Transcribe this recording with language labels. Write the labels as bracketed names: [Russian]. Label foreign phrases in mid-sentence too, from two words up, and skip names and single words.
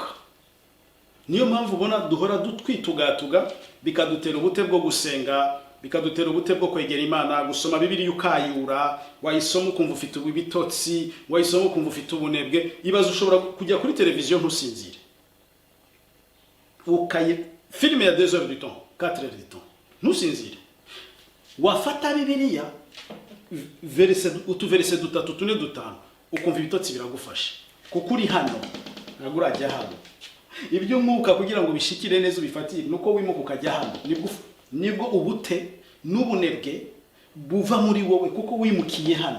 [Kinyarwanda] Niyo mpamvu ubona duhora dutwitugatuga, bikadutera ubute bwo gusenga, bikadutera ubute bwo kwegera Imana, gusoma Bibiliya ukayura, wayisoma ukumva ufite ibitotsi, wayisoma ukumva ufite ubunebwe. Ibaze ushobora kujya kuri televiziyo ntusinzire, filime ya [French] 2 heures du temps, 4 heures du temps, [Kinyarwanda] ntusinzire. Wafata Bibiliya utuverese dutatu tune dutanu, ukumva ibitotsi biragufasha, kuko uri hano ntabwo urajya hano. Ibyo mwuka kugira ngo bishikire neza ubifatire nuko wimuka ukajya hano, nibwo ubute n'ubunebwe buva muri wowe, kuko wimukiye hano.